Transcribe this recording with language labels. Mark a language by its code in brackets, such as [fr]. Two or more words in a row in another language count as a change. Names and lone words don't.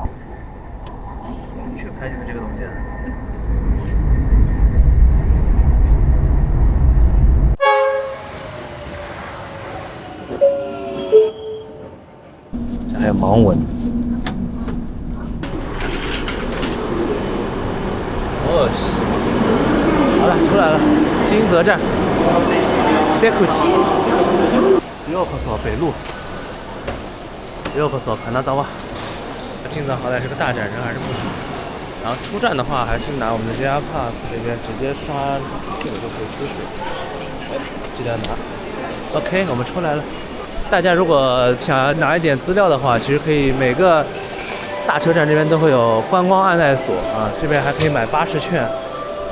[zh] 去拍就是这个东西。这还有盲文。好了，出来了，金泽站 ，Dekuchi， [ja] ようこそ北路，ようこそ金沢。 [zh] 金泽好歹是个大站，人还是不少。然后出站的话，还是拿我们的 JR Pass 这边直接刷这个就可以出去。记得拿。OK， 我们出来了。大家如果想拿一点资料的话，其实可以每个大车站这边都会有观光案内所啊，这边还可以买巴士券，